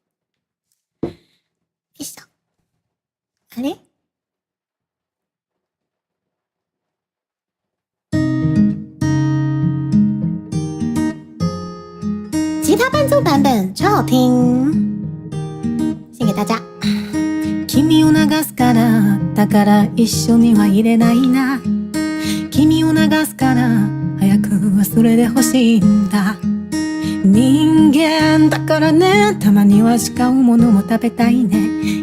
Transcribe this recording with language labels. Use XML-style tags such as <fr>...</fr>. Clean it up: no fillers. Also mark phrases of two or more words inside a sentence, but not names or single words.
<ja>一首，あれ？</ja> <zh>吉他伴奏版本超好听，献给大家。</zh> <ja>君を流すから、だから一緒にはいれないな。君を流すから早く忘れてほしいんだ。人間だからね、たまには違うものも食べたいね。</ja>